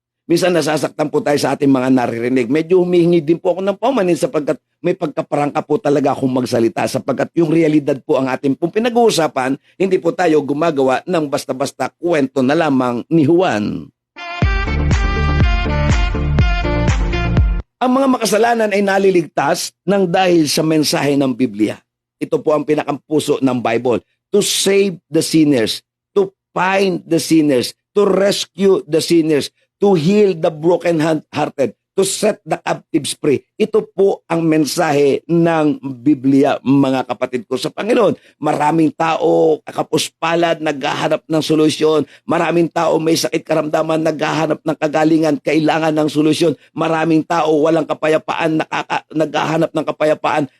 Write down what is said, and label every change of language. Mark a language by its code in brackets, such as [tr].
[tl] minsan nasasaktan po tayo sa ating mga naririnig. Medyo humihingi din po ako ng paumanin sapagkat may pagkaparangka po talaga akong magsalita sapagkat yung realidad po ang ating pong pinag-uusapan, hindi po tayo gumagawa ng basta-basta kwento na lamang ni Juan. Ang mga makasalanan ay naliligtas ng dahil sa mensahe ng Biblia. Ito po ang pinakampuso ng Bible. [en] To save the sinners, to find the sinners, to rescue the sinners, to heal the broken-hearted, to set the captives free. [tl] Ito po ang mensahe ng Biblia, mga kapatid ko sa Panginoon. Maraming tao, kapuspalad, naghahanap ng solusyon. Maraming tao may sakit karamdaman, naghahanap ng kagalingan, kailangan ng solusyon. Maraming tao walang kapayapaan, naghahanap ng kapayapaan.